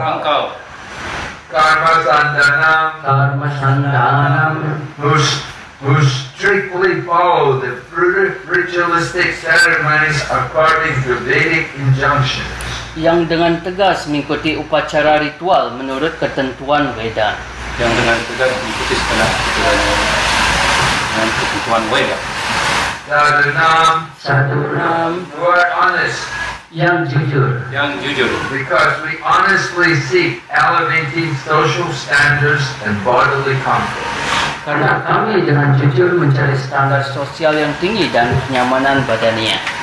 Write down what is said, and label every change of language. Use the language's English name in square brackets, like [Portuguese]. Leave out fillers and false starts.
[Indonesian] engkau [Sanskrit] karma sandhanam Karma sandanam [English] who strictly follow the ritualistic ceremonies according to Vedic injunctions. [Indonesian] yang dengan tegas mengikuti upacara ritual menurut ketentuan Veda. yang dengan tegas mengikuti segala aturannya dengan ketentuan Weda. [Sanskrit] Sadhunam Sadhunam [English] who are honest [Indonesian] yang jujur, Yang jujur, [English] because we honestly seek elevating social standards and bodily comfort. [Indonesian] karena kami dengan jujur mencari standar sosial yang tinggi dan kenyamanan badania.